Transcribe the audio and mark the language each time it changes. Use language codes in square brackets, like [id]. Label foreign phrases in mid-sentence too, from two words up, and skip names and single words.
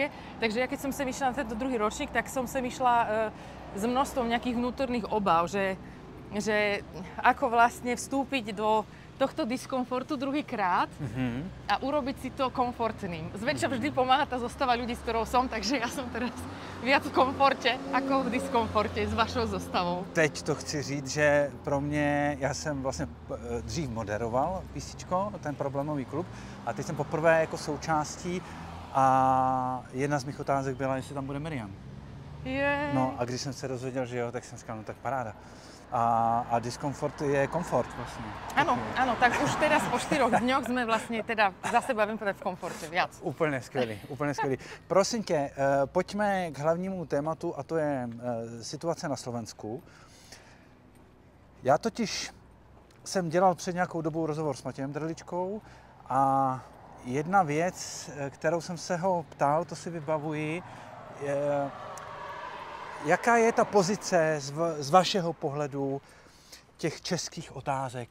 [sk] Takže ja keď som sem išla na tento druhý ročník, tak som sem išla s množstvom nejakých vnútorných obáv, že ako vlastne vstúpiť do tohto diskomfortu druhýkrát a urobiť si to komfortným. Zväčša vždy pomáha tá zostava ľudí, s ktorou som, takže ja som teraz viac v komforte ako v diskomforte s vašou zostavou. [cs] Teď to chci říct, že pro mě, já jsem vlastně dřív moderoval písničko, ten problémový klub, a teď jsem poprvé jako součástí a jedna z mých otázek byla, jestli tam bude Miriam. No a když jsem se dozvěděl, že jo, tak jsem říkal, no tak paráda. A diskomfort je komfort vlastně. [sk] Áno, tak už teraz po 4 dňoch sme vlastne teda za seba, viem povedať, v komforte viac. [cs] Úplně skvělý. Prosím tě, pojďme k hlavnímu tématu a to je situace na Slovensku. Já totiž jsem dělal před nějakou dobou rozhovor s Matějem Drličkou a jedna věc, kterou jsem se ho ptal, to si vybavuji, jaká je ta pozice z vašeho pohledu těch českých otázek?